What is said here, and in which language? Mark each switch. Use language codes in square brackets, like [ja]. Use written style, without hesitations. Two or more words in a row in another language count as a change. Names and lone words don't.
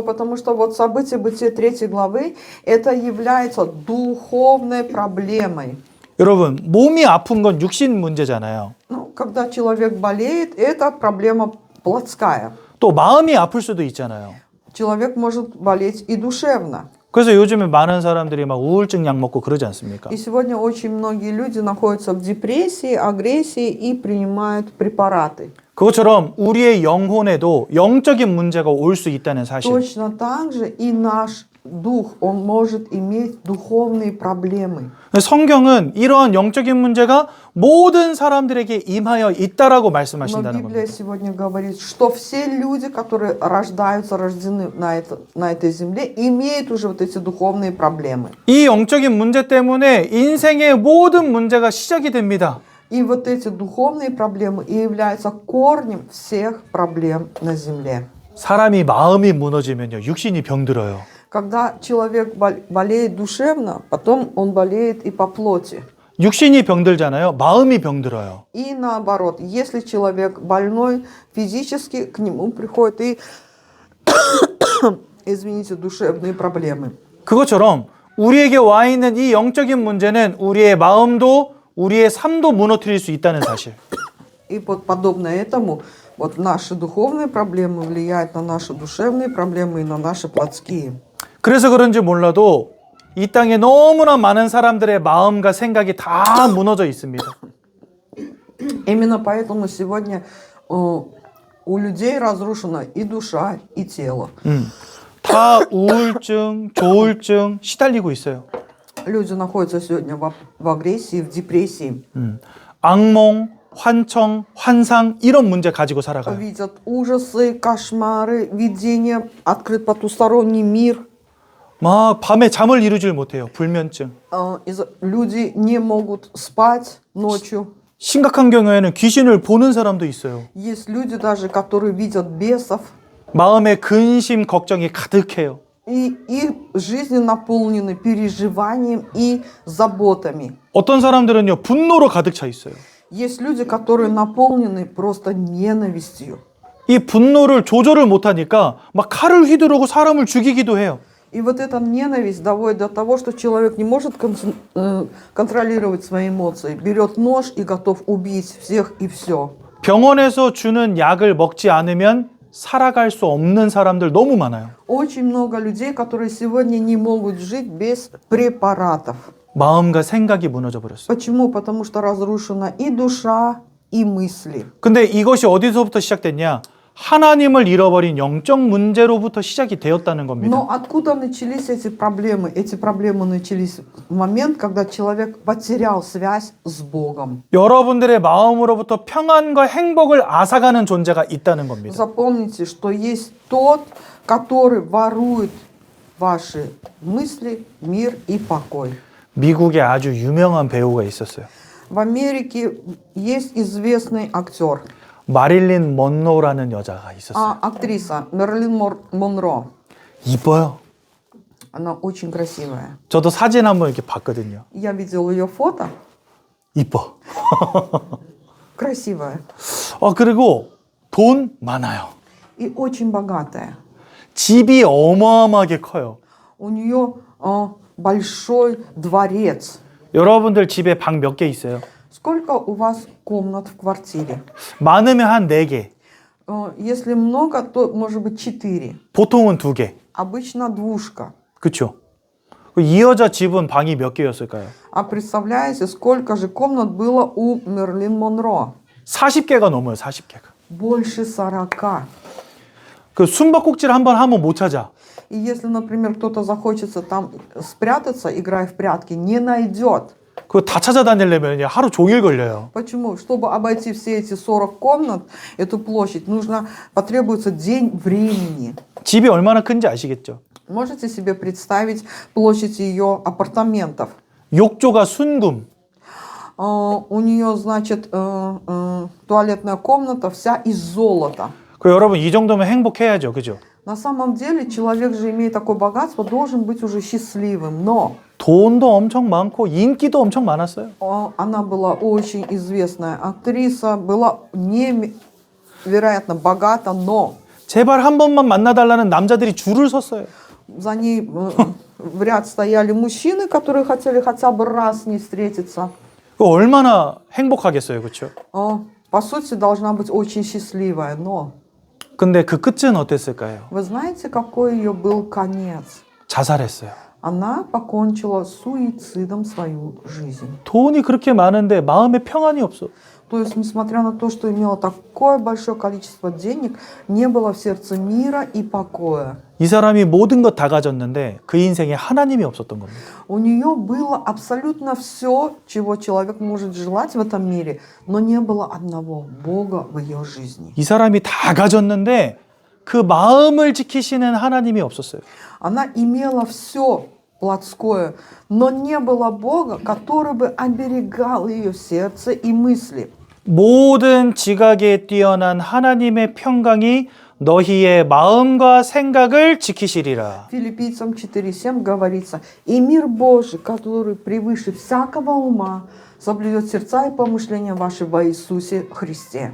[ru] Потому что вот событие Бытия 3 главы, это является духовной проблемой. [ko] 여러분, 몸이 아픈 건 육신 문제잖아요. [ru] Ну, когда человек болеет, это проблема плотская. [ko] 또 마음이 아플 수도 있잖아요. [ru] Человек может болеть и душевно. [ko] 그래서 요즘에 많은 사람들이 막 우울증 약 먹고 그러지 않습니까? [ru] И сегодня очень многие люди находятся в депрессии, агрессии и принимают препараты. [ko] 그것처럼 우리의 영혼에도 영적인 문제가 올 수 있다는 사실. [ru] Точно так же и наш дух, он может иметь духовные проблемы. [ko] 성경은 이러한 영적인 문제가 모든 사람들에게 임하여 있다라고 [ru] Но [ko] 말씀하신다는 [ru] Библия [ko] 겁니다. [ru] сегодня говорит, что все люди, которые рождены на этой земле, имеют уже вот эти духовные проблемы. [ko] 이 영적인 문제 때문에 인생의 모든 문제가 시작이 됩니다. [ru] И вот эти духовные проблемы и являются корнем всех проблем на земле. [ko] 사람이 마음이 무너지면요, 육신이 병들어요. [ru] Когда человек болеет душевно, потом он болеет и по плоти. [ko] 육신이 병들잖아요. 마음이 병들어요. [ru] И наоборот, если человек больной физически, к нему приходят и, извините, душевные проблемы. [ko] 그것처럼 우리에게 와 있는 이 영적인 문제는 우리의 마음도 우리의 삶도 무너뜨릴 수 있다는 사실. [ru] И вот подобно этому, вот наши духовные проблемы влияют на наши душевные проблемы и на наши плотские. [ko] 그래서 그런지 몰라도 이 땅에 너무나 많은 사람들의 마음과 생각이 다 무너져 있습니다. [ru] Именно поэтому сегодня у людей разрушена и душа, и тело. [ko] 다 우울증, 조울증 시달리고 있어요. [ru] Люди находятся сегодня в агрессии, в депрессии. [ko] 악몽, 환청, 환상 이런 문제 가지고 살아가요. [ru] Видят ужасы, кошмары, видения, открыт потусторонний мир. [ko] 막 밤에 잠을 이루질 못해요. 불면증. [ru] Люди не могут спать ночью. [ko] 심각한 경우에는 귀신을 보는 사람도 있어요. [ru] Есть люди даже, которые видят бесов. [ko] 마음에 근심, 걱정이 가득해요. [ru] И их жизни наполнены переживанием и заботами. [ko] 어떤 사람들은요, 분노로 가득 차 있어요. [ru] Есть люди, которые наполнены просто ненавистью. [ko] 이 분노를 조절을 못하니까 막 칼을 휘두르고 사람을 죽이기도 해요. [ru] И вот эта ненависть доводит до того, что человек не может контролировать свои эмоции, берет нож и готов убить всех и все. [ko] 병원에서 주는 약을 먹지 않으면 살아갈 수 없는 사람들 너무 많아요. [ru] Очень много людей, которые сегодня не могут жить без препаратов. [ko] 마음과 생각이 무너져 버렸어요. [ru] Почему? Потому что разрушена и душа, и мысли. [ko] 근데 이것이 어디서부터 시작됐냐? 하나님을 잃어버린 영적 문제로부터 시작이 되었다는 겁니다. [ru] Но откуда начались эти проблемы? Эти проблемы начались в момент, когда человек потерял связь с Богом. [ko] 여러분들의 마음으로부터 평안과 행복을 앗아가는 존재가 있다는 겁니다. [ru] Запомните, что есть тот, который ворует ваши мысли, мир и покой. [ko] 미국에 아주 유명한 배우가 있었어요. [ru] В Америке есть известный актер, [ko] 마릴린 먼로라는 여자가 있었어요. [ru] актриса Мерлин Монро. [ko] 이뻐요. [ru] Она очень красивая. [ko] 저도 사진 한번 이렇게 봤거든요. [ru] Я видел ее фото. [ko] 이뻐. [ru] Красивая. [ko] 그리고 돈 많아요. [ru] И очень богатая. [ko] 집이 어마어마하게 커요. [ru] У нее большой дворец. [ko] 여러분들 집에 방 몇 개 있어요? [ru] Сколько у вас комнат в квартире? [ko] 많으면 한 4개. [ru] Если много, то может быть 4. [ko] 보통은 2개. [ru] Обычно двушка. [ko] 그렇죠? 이 여자 집은 방이 몇 개였을까요? [ru] А представляете, сколько же комнат было у Мерлин Монро? [ko] 40개가 넘어요. 40개가. [ru] Больше 40. [ko] 그 숨바꼭질 한번 하면 못 찾아. [ru] И если, например, кто-то захочется там спрятаться, играя в прятки, не найдет. [ko] 그거 다 찾아다니려면 하루 종일 걸려요. [ru] Почему? Чтобы обойти все эти 40 комнат, эту площадь, потребуется день времени. [ko] 집이 얼마나 큰지 아시겠죠? [ru] Можете себе представить площадь ее апартаментов? [ko] 욕조가 순금. [ru] У нее, значит, туалетная комната вся из золота. [ko] 그 여러분 이 정도면 행복해야죠. 그죠? [ru] На самом деле человек же, имея такое богатство, должен быть уже счастливым. Но [ko] 돈도 엄청 많고 인기도 엄청 많았어요. [ru] она была очень известная актриса, была невероятно богата, но [ko] 제발 한 번만 만나달라는 남자들이 줄을 섰어요. [ru] за ней в ряд стояли мужчины, которые хотели хотя бы раз с ней встретиться. [ko] 그 얼마나 행복하겠어요. 그렇죠? [ru] По сути, должна быть очень счастливая, но [ko] 근데 그 끝은 어땠을까요? [ru] вы знаете, какой ее был конец? [ko] 자살했어요. [ru] Она покончила суицидом свою жизнь. [ko] 돈이 그렇게 많은데 마음에 평안이 없어. [ru] То есть, несмотря на то, что имела такое большое количество денег, не было в сердце мира и покоя. [ko] 이 사람이 모든 것 다 가졌는데 그 인생에 하나님이 없었던 겁니다. [ru] У нее было абсолютно все, чего человек может желать в этом мире, но не было одного Бога в ее жизни. [ko] 이 사람이 다 가졌는데 그 마음을 지키시는 하나님이 없었어요. [ru] Она имела все плотское, но не было Бога, который бы оберегал ее сердце и мысли. [ko] 모든 지각에 뛰어난 하나님의 평강이 너희의 마음과 생각을 지키시리라. [ru] Филиппийцам 4:7 говорится: «И мир Божий, который превыше всякого ума, соблюдет сердца и помышления ваши во Иисусе Христе».